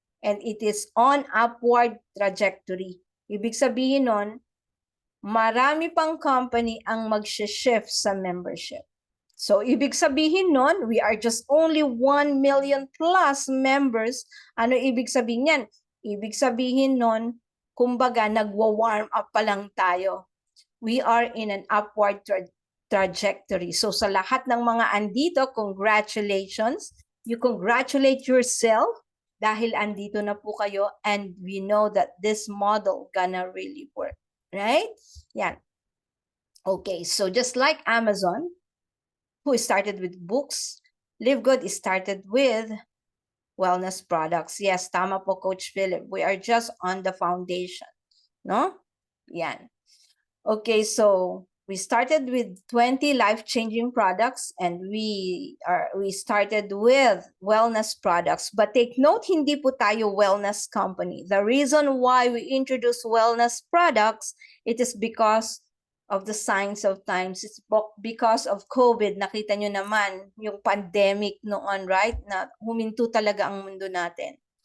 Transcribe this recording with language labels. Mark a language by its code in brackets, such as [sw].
[en] And it is on upward trajectory. [tl] Ibig sabihin nun, marami pang company ang mag-shift sa membership. [en] So, [tl] ibig sabihin nun, [en] we are just only 1 million plus members. [tl] Ano ibig sabihin yan? Ibig sabihin nun, kumbaga, nagwa-warm up pa lang tayo. [en] We are in an upward trajectory. [tl] So, sa lahat ng mga andito, congratulations. [en] You congratulate yourself [tl] dahil andito na po kayo, [en] and we know that this model gonna really work, right? Yan. Okay, so just like Amazon, who started with books, Live Good started with wellness products. Yes, [tl] tama po, [en] Coach Philip. We are just on the foundation, no? Yan. Okay, so we started with 20 life-changing products, and we started with wellness products. But take note, [tl] hindi po tayo wellness company. [en] The reason why we introduce wellness products, it is because of the signs of times. It's because of COVID. [tl] Nakita nyo naman yung pandemic noon, [en] right? [tl] Na huminto talaga ang mundo natin.